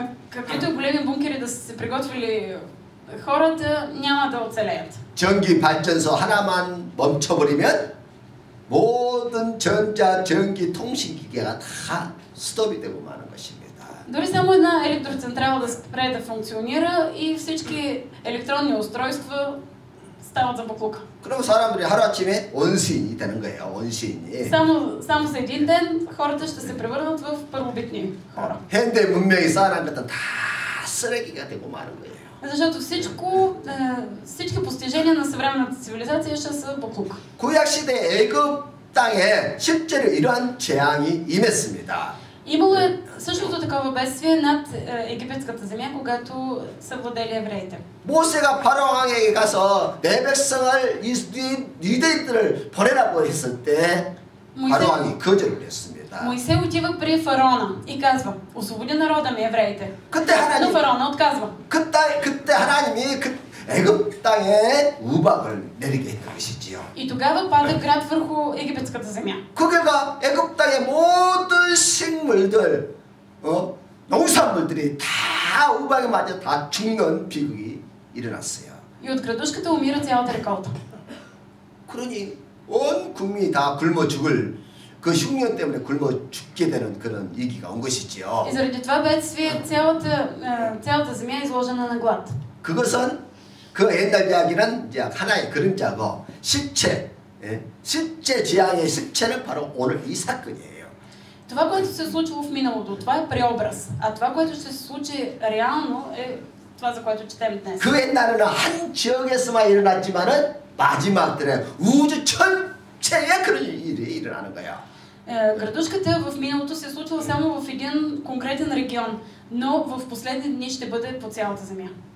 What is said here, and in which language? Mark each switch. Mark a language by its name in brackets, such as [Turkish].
[Bulgarian] Каквито големи бункери да са се приготвили хората, няма да оцелеят. [Korean] 전기 발전소 하나만 멈춰버리면 모든 전자, 전기, 통신기계가 다 스톱이 되고 마는 것입니다. [Bulgarian] Дори само една електроцентрала да спре да функционира и всички електронни устройства стават за боклука. [Korean] 그럼 사람들이 하루아침에 원시인이 되는 거예요. 원시인이. [Bulgarian] Само за един ден хората ще се превърнат в първобитни хора. [Korean] 현대 문명이 쌓아난 것은 다 쓰레기가 되고 마는 거예요. [Bulgarian] Защото всички постижения на съвременната цивилизация ще са боклук. [Korean] 구약 시대 애굽 땅에 실제로 이러한 재앙이 임했습니다. [Bulgarian] Имало е същото такова бедствие над египетската земя, когато са владели евреите. [Korean] 모세가 바로왕에게 가서 내 백성을 유대인들을 보내라고 했을 때 바로왕이 거절을 했습니다. [Bulgarian] Моисей отива при фараона и казва: освободи народа ми, евреите. Но фараона отказва. [Korean] 그때 하나님이 애굽 땅에 우박을 내리게 했던 것이지요. [Bulgarian] И тогава пада град върху египетската земя. [Korean] 그 결과 애굽 땅의 모든 식물들, 농산물들이 다 우박에 맞아 다 죽는 비극이 일어났어요. [Bulgarian] И от градушката умира цялата реколта. [Korean] 그러니 온 국민이 다 굶어 죽을 그 흉년 때문에 굶어 죽게 되는 그런 위기가 온 것이지요. [Bulgarian] И заради това бедствие цялата земя е изложена на глад. [Korean] 그것은 그 옛날 이야기는 이제 하나의 그림자고 실제 재앙의 실체는 바로 오늘 이 사건이에요. [Bulgarian] Това, което се е случило в миналото, това е преобраз. А това, което ще се случи реално, е това, за което четем днес. [Korean] 그 옛날에는 한 지역에서만 일어났지만은 마지막 때는 우주 전체에 그런 일이 일어나는 거야. [Bulgarian] Градушката в миналото се е случила само в един конкретен регион, но в последни дни ще бъде по цялата земя.